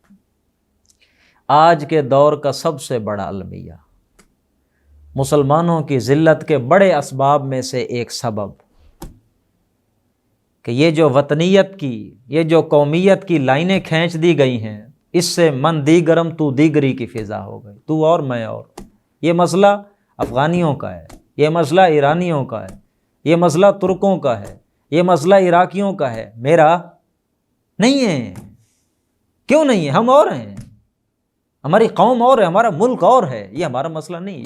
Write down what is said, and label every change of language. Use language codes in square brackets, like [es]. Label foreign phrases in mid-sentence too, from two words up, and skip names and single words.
[ur] آج کے دور کا سب سے بڑا المیہ، مسلمانوں کی ذلت کے بڑے اسباب میں سے ایک سبب، کہ یہ جو وطنیت کی، یہ جو قومیت کی لائنیں کھینچ دی گئی ہیں، اس سے [fa] من دیگرم تو دیگری [ur] کی فضا ہو گئی، تو اور میں اور۔ یہ مسئلہ افغانیوں کا ہے، یہ مسئلہ ایرانیوں کا ہے، یہ مسئلہ ترکوں کا ہے، یہ مسئلہ عراقیوں کا ہے، میرا نہیں ہے۔ کیوں نہیں ہے؟ ہم اور ہیں، ہماری قوم اور ہے، ہمارا ملک اور ہے، یہ ہمارا مسئلہ نہیں۔